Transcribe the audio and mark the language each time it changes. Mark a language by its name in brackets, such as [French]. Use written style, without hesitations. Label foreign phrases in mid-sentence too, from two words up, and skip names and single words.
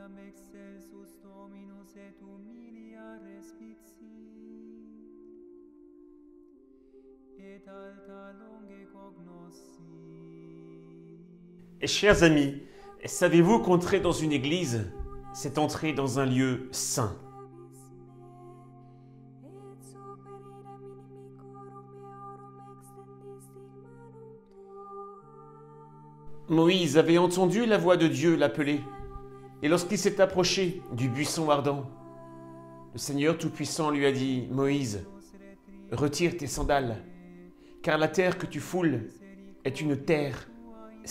[Latin] excelsus Dominus et humilia respicit, et alta longe cognoscit. [French] Et chers amis, savez-vous qu'entrer dans une église, c'est entrer dans un lieu saint? Moïse avait entendu la voix de Dieu l'appeler, et lorsqu'il s'est approché du buisson ardent, le Seigneur Tout-Puissant lui a dit, « Moïse, retire tes sandales, car la terre que tu foules est une terre sainte.